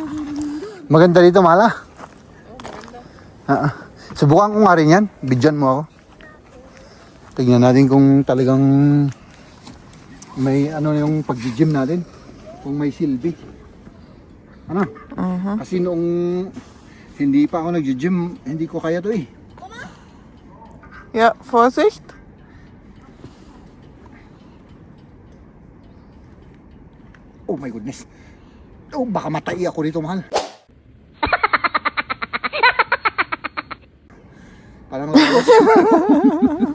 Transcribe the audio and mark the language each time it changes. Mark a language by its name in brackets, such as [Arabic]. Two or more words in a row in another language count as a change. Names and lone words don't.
[Filipino] Maganda dito, Mala. Subukan ko nga rin yan. Bidyan mo ako. Tignan natin kung talagang may ano yung pag-gym natin. Kung may silbi. Ano? Kasi noong hindi pa ako nag-gym, hindi ko kaya to eh. [German] Ja, Vorsicht. [English] Oh my goodness. [Filipino] Oh, baka matay ako dito, mahal. Parang